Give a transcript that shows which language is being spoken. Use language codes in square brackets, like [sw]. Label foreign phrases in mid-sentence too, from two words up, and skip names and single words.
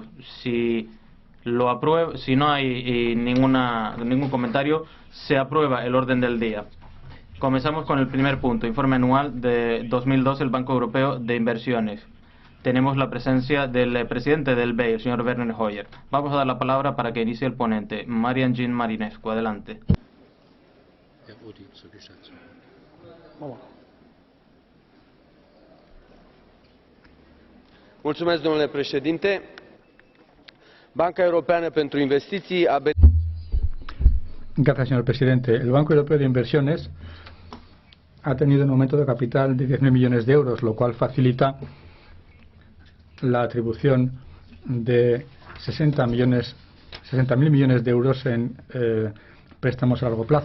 [es] Si no hay ningún comentario, se aprueba el orden del día. Comenzamos con el primer punto, informe anual de 2012 del Banco Europeo de Inversiones. Tenemos la presencia del presidente del BEI, el señor Werner Hoyer. Vamos a dar la palabra para que inicie el ponente, Marian Jean Marinescu. Adelante. [ro] Mulțumesc, domnule președinte. Banca Europeană pentru Investiții a... [es] Gracias, señor presidente. El Banco Europeo de Inversiones ha tenido un aumento de capital de 10.000 millones de euros, lo cual facilita la atribución de 60.000 millones de euros en préstamos a largo plazo.